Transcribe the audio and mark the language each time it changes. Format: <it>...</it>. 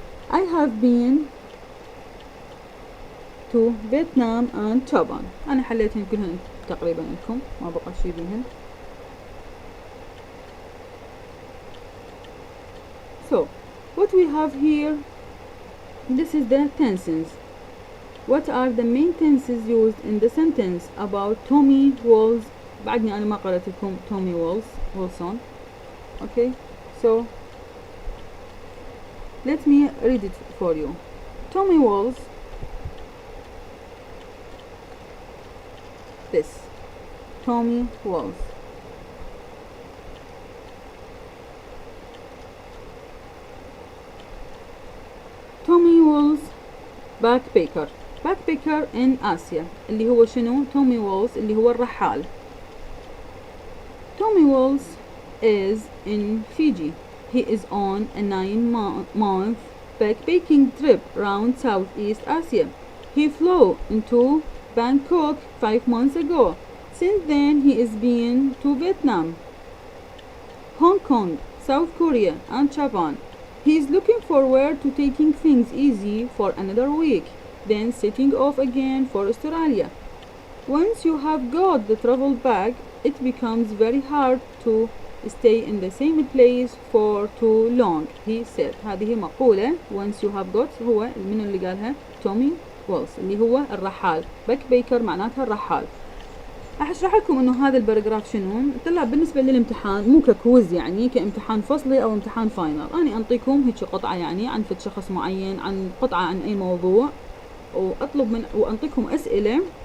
<en>I have been to Vietnam and Japan.</en> <ar>أنا حليتهن كلهن تقريبا لكم، ما بقى شي بيهن.</ar> <en>So what we have here, this is the tenses. What are the main tenses used in the sentence about Tommy Walls?</en> <ar>بعدني أنا ما قرأت لكم Tommy Wilson.</ar> <en>Okay, so let me read it for you. Tommy Walls, this Tommy Walls.</en> <ar>Tommy Walls</ar> <en>backpacker in</en> <ar>آسيا، اللي هو شنو؟ تومي وولز اللي هو الرحال.</ar> <en>Tommy Walls is in Fiji. He is on a 9-month backpacking trip around Southeast Asia. He flew into Bangkok 5 months ago. Since then he is been to Vietnam, Hong Kong, South Korea and Japan. He is looking forward to taking things easy for another week, then setting off again for Australia. Once you have got the travel bag, it becomes very hard to stay in the same place for too long, he said.</en> <ar>هذه مقولة</ar> <en>once you have got</en> <ar>هو من اللي قالها؟ تومي وولز اللي هو الرحال. باكبيكر معناتها الرحال. راح اشرح لكم انه هذا الباراجراف شنو. طلع بالنسبه للامتحان مو ككويز يعني كامتحان فصلي او امتحان فاينل، انا انطيكم هيك قطعه يعني عن فد شخص معين، عن قطعه عن اي موضوع، وانطيكم اسئله.</ar>